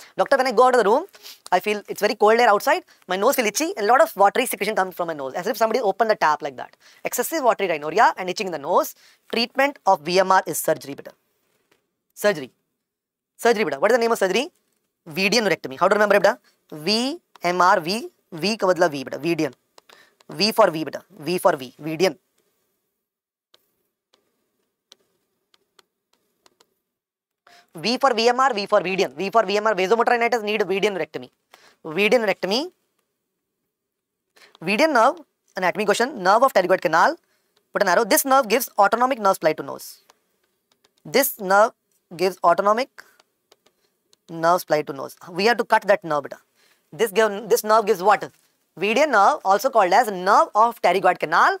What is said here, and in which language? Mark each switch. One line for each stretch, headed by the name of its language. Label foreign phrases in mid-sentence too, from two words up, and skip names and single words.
English: Doctor, when I go out of the room, I feel it's very cold air outside, my nose feels itchy, and a lot of watery secretion comes from my nose, as if somebody opened the tap like that. Excessive watery rhinorrhea and itching in the nose. Treatment of VMR is surgery, beta. Surgery. Surgery, beta. What is the name of surgery? Vedian neurectomy. How to remember, beta? VMR, V
Hindi: का बदला
English: V, beta. Vedian. V for V, beta. V for V. Vedian. V for VMR, V for Vedian. V for VMR, vasomotor rhinitis need Vedian neurectomy. Vedian neurectomy. Vedian nerve, anatomy question, nerve of pterygoid canal. Put an arrow. This nerve gives autonomic nerve supply to nose. This nerve gives autonomic nerve supply to nose. We have to cut that nerve, beta. This nerve gives what? Vedian nerve, also called as nerve of pterygoid canal.